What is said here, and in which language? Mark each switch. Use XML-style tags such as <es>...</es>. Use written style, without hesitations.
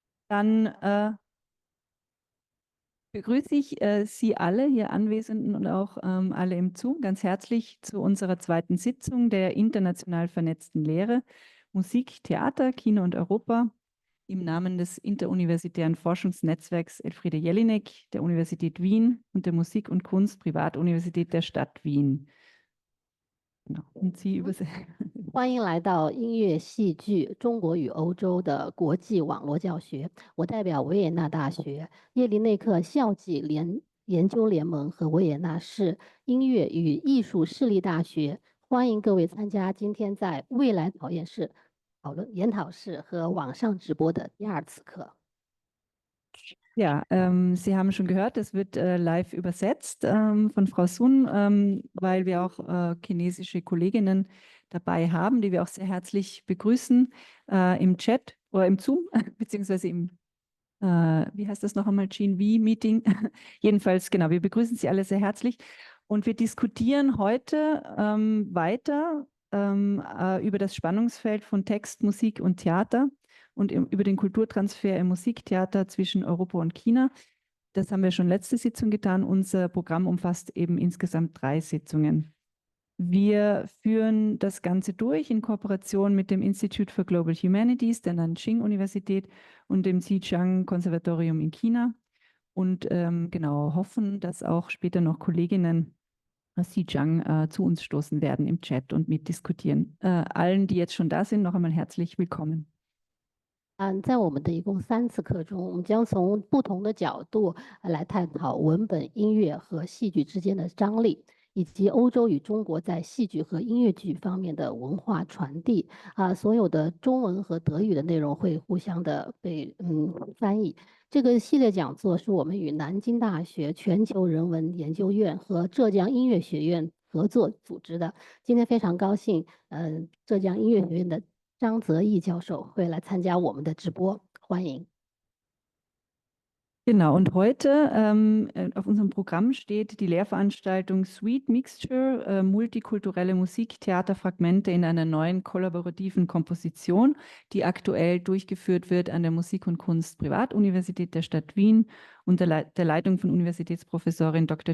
<de>Dann begrüße ich Sie alle hier Anwesenden und auch alle im Zoom ganz herzlich zu unserer zweiten Sitzung der international vernetzten Lehre Musik, Theater, Kino und Europa im Namen des interuniversitären Forschungsnetzwerks Elfriede Jelinek der Universität Wien und der Musik- und Kunst-Privatuniversität der Stadt Wien. Genau. Und Sie übersetzen.</de> <zh>欢迎来到音乐戏剧中国与欧洲的国际网络教学。我代表维也纳大学叶林内克校际研究联盟和维也纳市音乐与艺术市立大学，欢迎各位参加今天在未来讨论研讨室和网上直播的第二次课。</zh> <de>Ja, Sie haben schon gehört, es wird live übersetzt von Frau Sun, weil wir auch chinesische Kolleginnen dabei haben, die wir auch sehr herzlich begrüßen im Chat oder im Zoom, beziehungsweise im, wie heißt das noch einmal, GNV-Meeting. Jedenfalls, genau, wir begrüßen Sie alle sehr herzlich und wir diskutieren heute weiter über das Spannungsfeld von Text, Musik und Theater und über den Kulturtransfer im Musiktheater zwischen Europa und China. Das haben wir schon letzte Sitzung getan. Unser Programm umfasst eben insgesamt 3 Sitzungen. Wir führen das Ganze durch in Kooperation mit dem Institute for Global Humanities der Nanjing-Universität und dem Zhejiang-Konservatorium in China und genau hoffen, dass auch später noch Kolleginnen aus Zhejiang zu uns stoßen werden im Chat und mitdiskutieren. Allen, die jetzt schon da sind, noch einmal herzlich willkommen.</de> <zh>在我们的一共3次课中，我们将从不同的角度来探讨文本、音乐和戏剧之间的张力，以及欧洲与中国在戏剧和音乐剧方面的文化传递。所有的中文和德语的内容会互相的被翻译。这个系列讲座是我们与南京大学全球人文研究院和浙江音乐学院合作组织的。今天非常高兴，浙江音乐学院的 张泽义教授会来参加我们的直播，欢迎。</zh> <de>Genau, und heute auf unserem Programm steht die Lehrveranstaltung Sweet Mixture, multikulturelle Musiktheaterfragmente in einer neuen kollaborativen Komposition, die aktuell durchgeführt wird an der Musik- und Kunst-Privatuniversität der Stadt Wien unter der Leitung von Universitätsprofessorin Dr.</de>